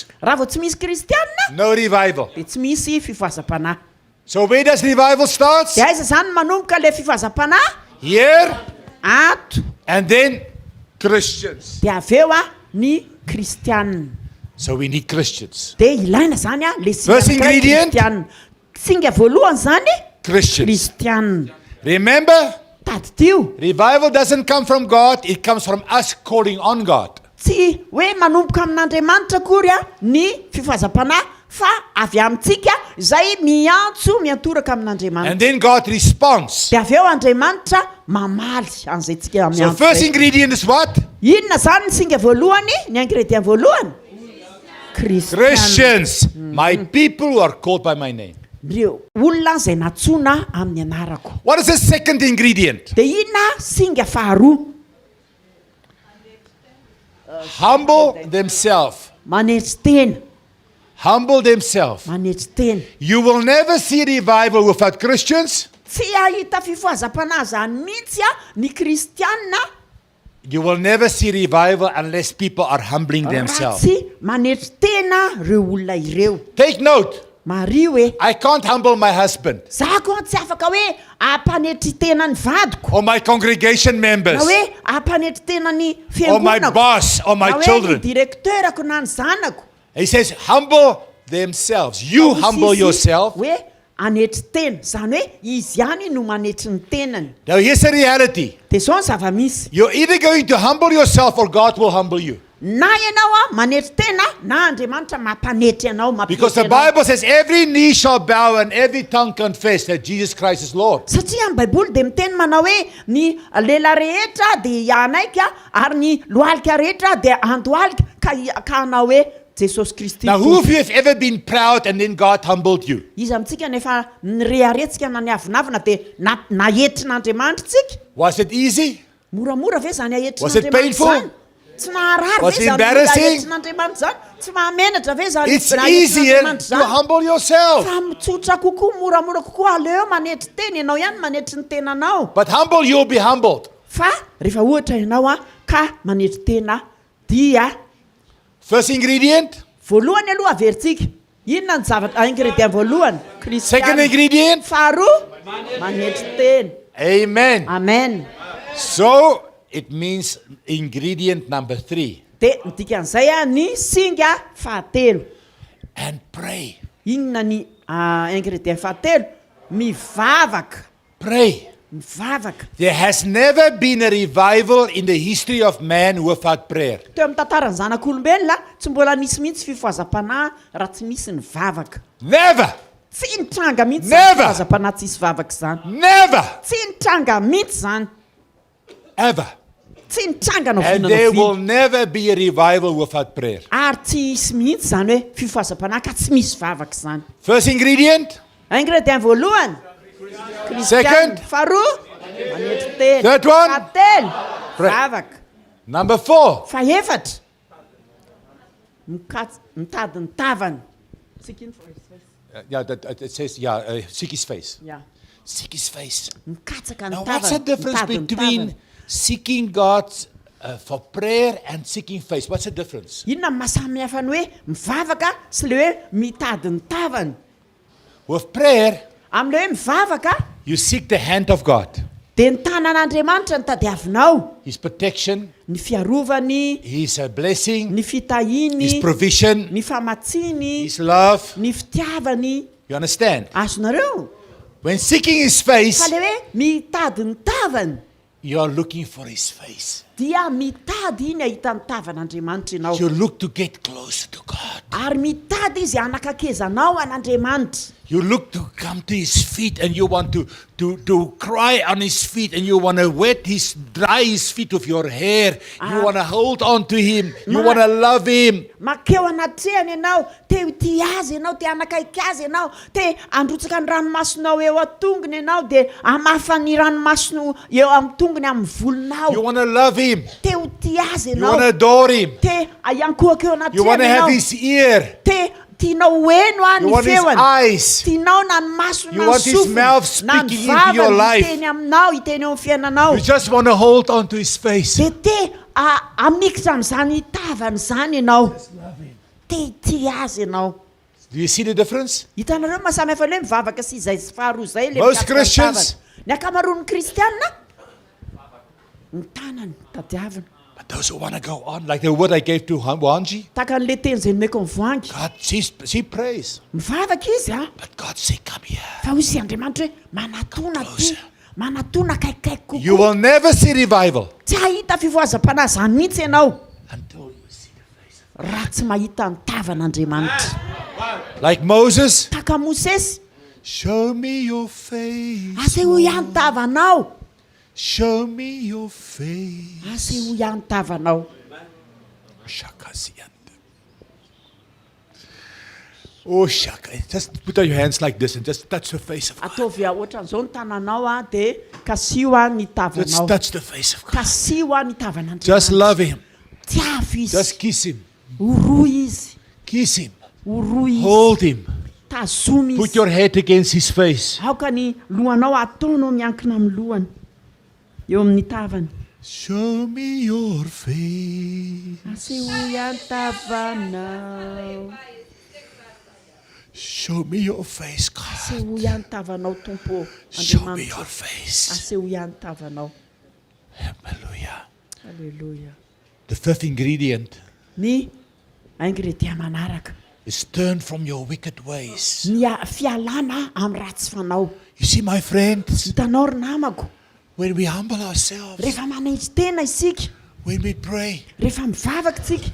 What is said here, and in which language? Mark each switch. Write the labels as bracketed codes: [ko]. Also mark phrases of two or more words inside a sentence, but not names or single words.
[mg] Raha vao tsy misy Kristianina, [en] no revival. [mg] dia tsy misy fifohazam-panahy. [en] So where does revival start? [mg] Dia aiza zany manomboka ilay fifohazam-panahy? [en] Here, [mg] Ato. [en] and then Christians. [mg] Dia avy eo ny Kristianina. [en] So we need Christians. [mg] Dia ilaina zany le [en] First ingredient? [mg] Kristianina. Singa voalohany zany [en] Christians. [mg] Kristianina. [en] Remember, [mg] Tady tio, [en] revival doesn't come from God, it comes from us calling on God. [mg] tsy hoe manomboka amin'Andriamanitra akory ny fifohazam-panahy, fa avy amintsika izay miantso miantoraka amin'Andriamanitra. [en] And then God responds. [mg] Dia avy eo Andriamanitra mamaly an'izay tsika So miantso. [en] first ingredient is what? [mg] Inona zany ny singa voalohany, ny ingrédient voalohany? Kristianina. [en] Christians. My people who are called by my name. [mg] Ireo olona zay natsona amin'ny anarako. [en] What is the second ingredient? [mg] Dia inona singa faharoa? [en] Humble themselves. [mg] Manetry tena. [en] Humble themselves. [mg] Manetry tena. [en] You will never see revival without Christians. [mg] Tsy ahita fifohazam-panahy zany mihitsy ny Kristianina. [en] You will never see revival unless people are humbling themselves. [mg] Ratsy manetry tena ireo olona ireo. [en] Take note. [mg] Mario hoe, [en] I can't humble my husband [mg] za koa tsy afaka hoe ampanetry tena ny vadiko, [en] or my congregation members [mg] na hoe ampanetry tena ny [en] or my [mg] fiangonako, [en] boss or my [mg] na hoe ny children. direkteurako na ny zanako. [en] He says, humble themselves. You humble yourself. [mg] Hoe anetry tena, zany hoe izy ihany no manetry ny tenany. [en] Now here's the reality. [mg] Dia zao ny zava-misy. [en] You're either going to humble yourself or God will humble you. [mg] Na ianao manetry tena, na Andriamanitra mampanetry anao, [en] Because the [mg] mampietry anao. [en] Bible says every knee shall bow and every tongue confess that Jesus Christ is Lord. [mg] Satria amin'ny Baiboly dia miteny manao hoe ny lehilahy rehetra dia ianaika, ary ny lohalika rehetra dia andohalika ka hanao hoe Jesosy Kristy. [en] Now who of you have ever been proud and then God humbled you? [mg] Izy amintsika nefa nireharetsika na niavinavina dia nahetrinaandriamanitra tsika. [en] Was it easy? [mg] Moramora ve zany [en] Was it [mg] ahetrinaandriamanitra painful? zany? Tsy maharary Was ve it zany embarrassing? ahetrinaandriamanitra zany? Tsy mahamenatra ve zany [en] It's easier [mg] ahetrinaandriamanitra to zany? [en] humble yourself. [mg] Fa mitsotra kokoa, moramora kokoa aleo manetry tena, ianao ihany manetry ny tenanao. [en] But humble, you'll be humbled. [mg] Fa rehefa ohatra ianao ka manetry tena dia [en] First ingredient. [mg] voalohany aloha averintsika. Inona ny zavatra ingrédient voalohany? [en] Second ingredient. [mg] Faharoa manetry tena. Amen. Amen. [en] So it means ingredient number 3. [mg] Dia midika an'izay ny singa fahatelo. [en] And pray. [mg] Inona ny ingrédient fahatelo? Mivavaka. Pray. Mivavaka. [en] There has never been a revival in the history of man without prayer. [mg] Teo amin'ny tantarany zanak'olombelona tsy mbola nisy mihitsy fifohazam-panahy raha tsy misy ny vavaka. Never. Tsy nitranga mihitsy Never. fifohazam-panahy tsisy vavaka zany. Never. Tsy nitranga mihitsy zany. Ever. Tsy nitranga no And vinana [en] there will [mg] viny. [en] never be a revival without prayer. [mg] Ary tsy misy mihitsy zany hoe fifohazam-panahy ka tsy misy vavaka zany. [en] First ingredient. [mg] Ingrédient voalohany. Second. Faharoa manetry tena. [en] Third one. [mg] Fahatelo Pray. vavaka. [en] Number 4. [mg] Faefatra mitady ny tavany. [en] Yeah, it says, seek his face. Yeah. Seek his face. [mg] Mikatsaka ny Now, tavany. [en] what's the difference [mg] mitady ny between tavany. [en] seeking God for prayer and seeking face? What's the difference? [mg] Inona ny mahasamihafa ny hoe mivavaka sy le hoe mitady ny tavany? [en] With prayer, [mg] Amin'ile hoe mivavaka [en] you seek the hand of God, [mg] dia ny tanan'Andriamanitra ny tadiavinao, [en] his protection, [mg] ny fiarovany, [en] his blessing, [mg] ny fitahiny, [en] his provision, [mg] ny famatsiny, [en] his love. [mg] ny fitiavany. [en] You understand? [mg] Azonareo? [en] When seeking his [mg] Fa face, le hoe mitady ny tavany [en] you are looking for his face. [mg] dia mitady iny ahita ny tavan'Andriamanitra ianao [en] You look to get closer to God. [mg] ary mitady izy hanakakezanao an'Andriamanitra. [en] You look to come to his feet and you want to cry on his feet and you want to dry his feet with your hair. You want to hold on to him. You want to love him. [mg] Makeo anatrehany ianao, te ti azy ianao, te anakaiky azy ianao, te androtsaka ny ranomasonao eo atongony ianao, de amafa ny ranomasono eo amin'ny tongony amin'ny volonao. [en] You want to love him. [mg] Te ti azy [en] You want to [mg] ianao, [en] adore him. [mg] te iankohakeo [en] You want [mg] anatrehany [en] to have [mg] ianao, [en] his ear. [mg] te tianao eno You any [en] want his [mg] feony, eyes. tianao na ny masony You na ny [en] want his [mg] sofiny, mouth na ny [en] speaking into your [mg] vavany life. hiteny aminao, hiteny eo amin'ny fiainanao. [en] You just want to hold on to his face. [mg] De te amikitra amin'izany tavany zany ianao, te ti azy ianao. [en] Do you see the difference? [mg] Hitanareo mahasamihafa le mivavaka sy izay sy faharoa zay le Most mikasika ny Christians- tavany. Ny akamaroan'ny Kristianina ny tanany tadiavina. [en] But those who want to go on, like the word I gave to Wanji, [mg] Taka an'le teny zay nomeko mivoangy. [en] God, she prays. [mg] Mivavaka izy [en] But God said, come here. [mg] fa hozy Andriamanitra hoe manatona ty, manatona kaikaiky You kokoa. [en] will never see revival [mg] Tsy ahita fifohazam-panahy zany mihitsy ianao [en] until you see the face. [mg] raha tsy mahita ny tavan'Andriamanitra. [en] Like Moses, [mg] Taka Mosesy, [en] show me your face. [mg] aseho ihany tavanao, [en] Show me your face. [mg] aseho ihany tavanao. Shakasiante. Oh, Shaka. [en] Just put out your hands like this and just touch the face of God. [mg] Ataovy ohatran'izao ny tananao de kasio ny Just tavanao. [en] touch the face of God. [mg] Kasio ny tavan'Andriamanitra. [en] Just love him. [mg] Tiavy izy. [en] Just kiss him. [mg] Oroy izy. [en] Kiss him. [mg] Oroy izy. [en] Hold him. [mg] Tazomy Put izy. [en] your head against his face. [mg] Aoka ny lohanao ataonao miankina amin'ny lohany. Eo amin'ny tavany. [en] Show me your face. [mg] Aseho ihany tavanao. [en] Show me your face, God. [mg] Aseho ihany tavanao Tompo [en] Show me [mg] Andriamanitra. [en] your face. [mg] Aseho ihany tavanao. Hallelujah. Halleluja. [en] The fifth ingredient [mg] Ny ingrédient manaraka. [en] is turn from your wicked ways. [mg] Ny fialana amin'ny ratsy fanao. [en] You see, my friends, [mg] Hitanao ry namako. [en] when we humble ourselves, [mg] Rehefa manentsy tena isika, [en] when we pray, [mg] rehefa mivavaka tsika,